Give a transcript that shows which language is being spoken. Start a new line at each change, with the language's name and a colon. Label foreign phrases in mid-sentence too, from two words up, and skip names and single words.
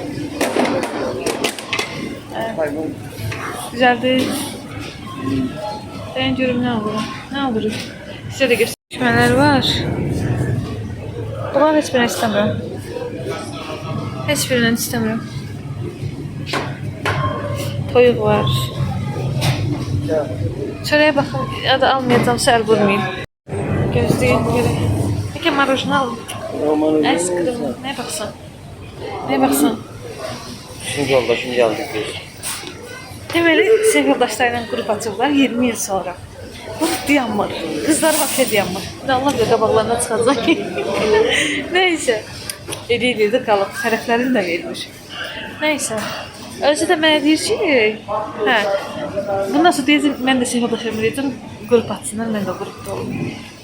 Turkish: Güzeldir. Ben görüm ne alırım. Ne alırım? Size de göstermeler var. Bunlar hiçbirini istemiyorum. Hiçbirini istemiyorum.
Azerbaijani: Toyuq var. Çörəyə baxın, ya da almayacağım, səhər vurmayayım. Gözləyim, görək. Peki marojna alın.
Turkish: Eskrim, ne baksan? Ne baksan? Şimdi yoldaşım geldi biz.
Azerbaijani: Deməli, sevgildaşlarla qrup açıblar 20 il sonra. Bu dayanmır. Kızlar hafifə dayanmır. Allah bilir qabaqlarına çıxacaq. Neyse. Eləyirdi qalıb. Tərəflərini də vermiş. Neyse. Özü də mənə deyir ki, hə, bundan sonra deyəcəm, mən də sevgildaşlarımı deyəcəm, qrup açsınlar, mən də qrupda olum.